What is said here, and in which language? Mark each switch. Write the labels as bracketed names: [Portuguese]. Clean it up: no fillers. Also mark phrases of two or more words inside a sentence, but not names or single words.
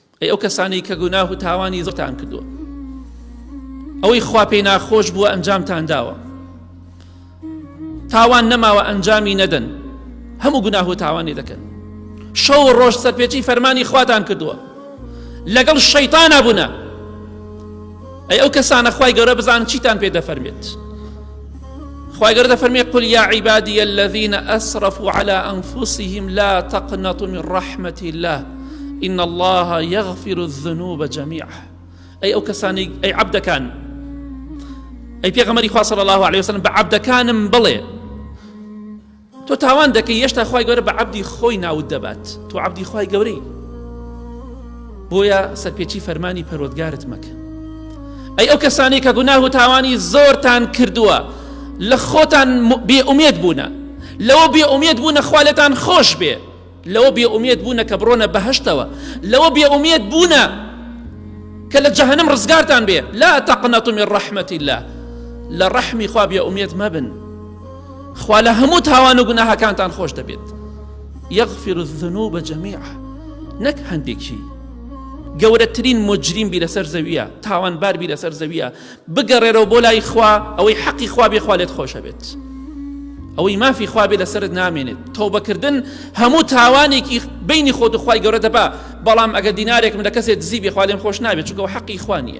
[Central Kurdish] ئەی ئەو کەسانی کە گوناه و تاوانی زۆرتان کردووە، ئەوەی خوا پێی ناخۆش بووە ئەنجامتان داوە، تاوان نەماوە ئەنجامی نەدەن، هەموو گوناه و تاوانی دەکەن، شەو و ڕۆژ سەرپێچی فەرمانی خواتان کردووە، لەگەڵ شەیتانە بوونە. ئەی ئەو کەسانە خوای گەورە بزانن چیتان پێ دەفەرمێت. خوای گەورە دەفەرمێت [Arabic] قل یا عیبادی الذین ئەسرفوا على أنفسهم لا تقنطوا من رحمة الله إن الله يغفر الذنوب جميعا. [Central Kurdish] ئەی ئەو کەسانی ئەی عەبدەکان، ئەی پێغەمبەری خوا [Arabic] صلی الله عليه وسلم [Central Kurdish] بە عەبدەکانم بڵێ تۆ تاوان دەکەی هێشتا خوای گەورە بە عەبدی خۆی ناوت دەبات، تۆ عەبدی خوای گەورەی، بۆیە سەرپێچی فەرمانی پەروەردگارت مەکە. ئەی ئەو کەسانی کە گوناه و تاوانی زۆرتان کردووە، لە خۆتان بێئومێد بوونە، لەوە بێئومێد بوونە خوا لێتان خۆش بێ، لەوە بێئومێد بوونە کە بڕۆنە بەهەشتەوە، لەوە بێئومێد بوونە کە لە جەهەنەم ڕزگارتان بێ. [Arabic] لا تقنطوا من رحمة الله، [Central Kurdish] لە ڕەحمی خوا بێئومێد مەبن، خوا لە هەموو تاوان و گوناهەکانتان خۆش دەبێت. [Arabic] يغفر الذنوب جميعا، [Central Kurdish] نەک هەندێکی گەورەترین مجریم بی لەسەر زەویە، تاوانبار بی لەسەر زەویە، بگەڕێرەوە بۆ لای خوا، ئەوەی حەقی خوا بێ خوا لێت خۆشە بێت، ئەوەی مافی خوا بێ لەسرت نامێنێت. تەوبەکردن هەموو تاوانێکی بینی خۆت و خوای گەورە دەبا، بەڵام ئەگەر دینارێکم لە کەسێک دزی بێ خوا لێم خۆش نابێت، چونکە حەقی خوا نییە.